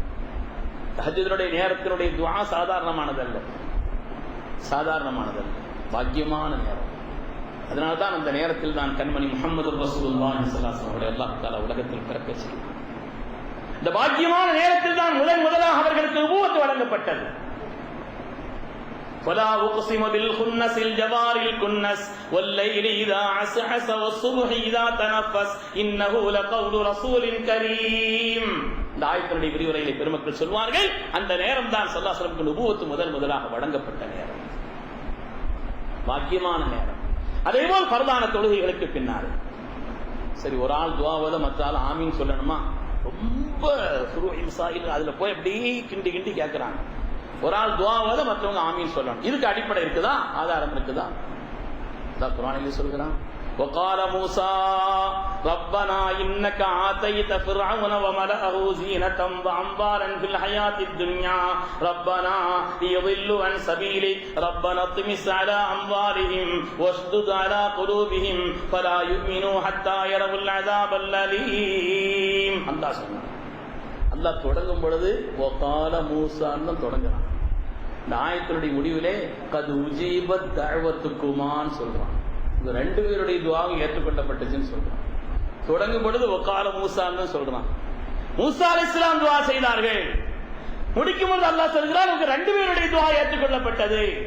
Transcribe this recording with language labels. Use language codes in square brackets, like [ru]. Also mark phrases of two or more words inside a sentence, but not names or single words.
[ta] தஹஜ்ஜுடைய நேரத்தினுடைய துஆ சாதாரணமானதல்ல, பாக்கியமான நேரம். அதனால்தான் அந்த நேரத்தில் தான் கண்மணி முஹம்மது [ar] رسول الله صلى الله عليه وسلم الله تعالى [ta] உலகத்தில் பிறக்க செய்தார். இந்த பாக்கியமான நேரத்தில் தான் முதலாக அவர்களுக்கு நுபுவத் வழங்கப்பட்டது. [ar] فلا اقسم بالخنس الجوار الكنس والليل اذا عسعس والصبح اذا تنفس انه لقول رسول كريم. [ta] இந்த ஆயத்தினுடைய விரிவுரையிலே பெருமக்கள் சொல்வார்கள், அந்த நேரம் தான் [ar] صلى الله عليه وسلم [ta] நுபுவத் முதலாக வழங்கப்பட்ட நேரம், பாக்கியமான நேரம். அதேபோல் ஃபர்தான தொழுகைகளுக்கு பின்னால். சரி, ஒரு ஆள் துஆவத மற்ற ஆள் ஆமீன் சொல்லணுமா? ரொம்ப ஃபுரூஇல் சாயில் அதுல போய் அப்படியே கிண்டி கேட்கிறாங்க. ஒரு ஆள் துஆவத மற்றவங்க ஆமீன் சொல்லணும். இதுக்கு அடிப்படை இருக்குதா? ஆதாரம் இருக்குதா? அல்லாஹ் குர்ஆனிலே சொல்கிறான், [ar] وقال موسى ربنا انك آتيت فرعون وملئه زينة واموالا في الحياة الدنيا ربنا ليضلوا عن سبيلك ربنا اطمس على اموالهم واشدد على قلوبهم فلا يؤمنوا حتى يروا العذاب الأليم. [ta] அல்லாஹ் சொன்னான். அல்லாஹ் தொடங்கும் பொழுது [ar] وقال موسى [ta] ன்னு தொடங்குறான். இந்த ஆயத்தினுடைய முடிவிலே [ar] قد أجيبت دعوتكما [ta] சொல்றான். இந்த 2 பேருடைய துஆவும் ஏற்றுக்கொள்ளப்பட்டுச்சுன்னு சொல்றான். தொடங்கும் பொழுது [ar] وقال موسى [ta] சொல்றான். மூசா அலைஹிஸ்ஸலாம் துஆ செய்தார்கள். முடிக்கும் பொழுது அல்லாஹ் சொல்கிறான், உங்க 2 பேருடைய துஆ ஏற்றுக்கொள்ளப்பட்டது.